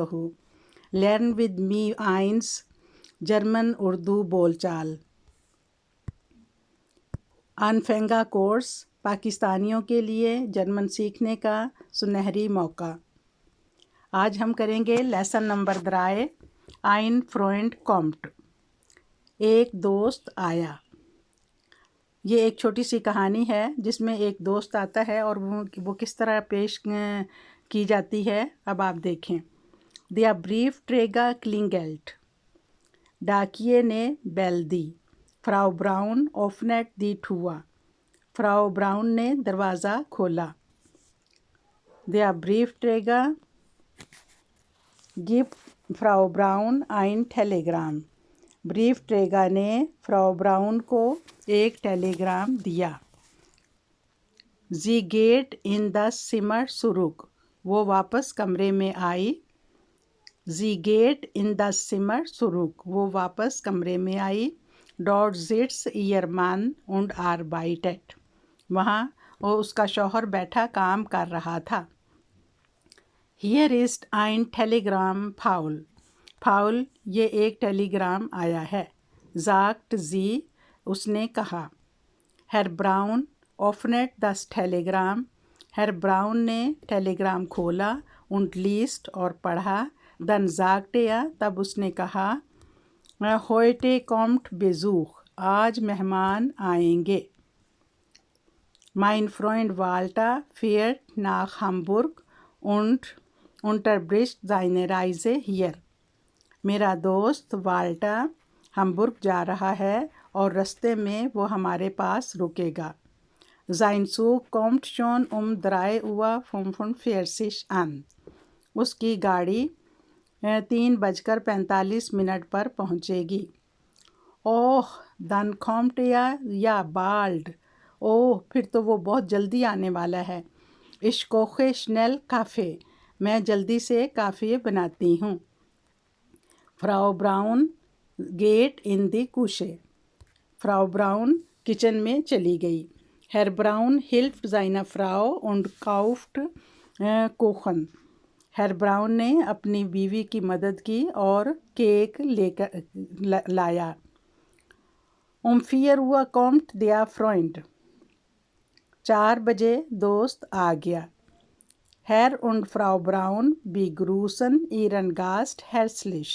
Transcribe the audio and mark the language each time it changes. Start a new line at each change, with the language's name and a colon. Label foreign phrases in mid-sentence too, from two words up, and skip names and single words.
English: learn with me
Urdu: آئنس جرمن اردو بول چال۔
German: Anfänger Kurs
Urdu: پاکستانیوں کے لیے جرمن سیکھنے کا سنہری موقع۔ آج ہم کریں گے
English: lesson number
Urdu: 3
German: ein Freund kommt۔
Urdu: ایک دوست آیا۔ یہ ایک چھوٹی سی کہانی ہے جس میں ایک دوست آتا ہے اور وہ کس طرح پیش کی جاتی ہے اب آپ دیکھیں۔
German: Der Briefträger klingelt۔
Urdu: ڈاکیے نے بیل دی۔
German: Frau Braun öffnet die Tür۔
Urdu: Frau Braun نے دروازہ کھولا۔
German: Der Briefträger gibt Frau Braun ein Telegramm۔
Urdu: بریف ٹریگر نے فراو براؤن کو ایک ٹیلی گرام دیا۔
German: Sie geht in das Zimmer zurück۔
Urdu: وہ واپس کمرے میں آئی۔
German: Sie geht in das Zimmer zurück۔
Urdu: وہ واپس کمرے میں آئی۔
German: Dort sitzt ihr Mann und arbeitet۔
Urdu: وہاں اس کا شوہر بیٹھا کام کر رہا تھا۔
German: Hier ist ein Telegramm Paul۔
Urdu: پاؤل، یہ ایک ٹیلی گرام آیا ہے۔
German: sagt sie،
Urdu: اس نے کہا۔
German: Herr Braun öffnet das Telegramm۔
Urdu: Herr Braun نے ٹیلی گرام کھولا
German: und liest
Urdu: اور پڑھا۔
German: Dann sagte er،
Urdu: تب اس نے کہا
German: heute kommt Besuch۔
Urdu: آج مہمان آئیں گے۔
German: Mein Freund Walter fährt nach Hamburg und unterbricht seine Reise hier۔
Urdu: میرا دوست والٹا ہمبرگ جا رہا ہے اور رستے میں وہ ہمارے پاس رکے گا۔
German: Sein Zug kommt schon um 3:45 an۔
Urdu: اس کی گاڑی 3:45 پر پہنچے گی۔
German: Oh, dann kommt er ja bald۔
Urdu: پھر تو وہ بہت جلدی آنے والا ہے۔
German: Ich koche schnell Kaffee۔
Urdu: میں جلدی سے کافی بناتی ہوں۔
German: Frau Braun geht in die Küche۔
Urdu: Frau Braun کچن میں چلی گئی۔
German: Herr Braun hilft seiner Frau und kauft Kuchen۔
Urdu: Herr Braun نے اپنی بیوی کی مدد کی اور کیک لے کر لایا۔
German: Um 4 Uhr kommt der Freund۔
Urdu: 4 بجے دوست آ گیا۔
German: Herr und Frau Braun begrüßen ihren Gast herzlich۔